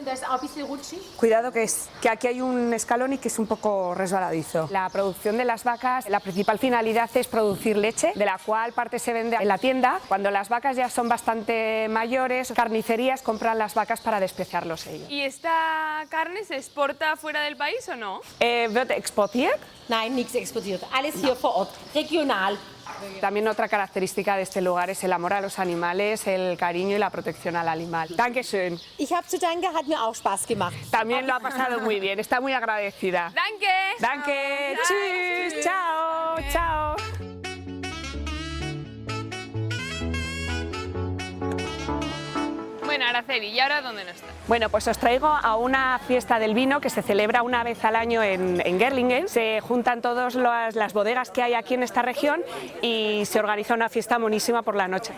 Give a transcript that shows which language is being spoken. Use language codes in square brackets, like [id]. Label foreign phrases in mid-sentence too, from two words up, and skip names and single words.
[es] Cuidado que aquí hay un escalón y que es un poco resbaladizo. La producción de las vacas, la principal finalidad es producir leche, de la cual parte se vende en la tienda. Cuando las vacas ya son bastante mayores, carnicerías compran las vacas para despreciarlos ellos. ¿Y esta carne se exporta fuera del país o no? [de] ¿Wird exportiert? Nein, nichts exportiert. Alles hier vor Ort, regional. [es] También otra característica de este lugar es el amor a los animales, el cariño y la protección al animal. [de] Dankeschön. Ich habe zu danken, hat mir auch Spaß gemacht. [es] También lo ha pasado muy bien, está muy agradecida. [de] ¡Danke! Danke, tschüss, [es] chao, chao. Bueno, Araceli, ¿y ahora dónde nos está? Bueno, pues os traigo a una fiesta del vino que se celebra una vez al año en Gerlingen. Se juntan todas las bodegas que hay aquí en esta región y se organiza una fiesta monísima por la noche.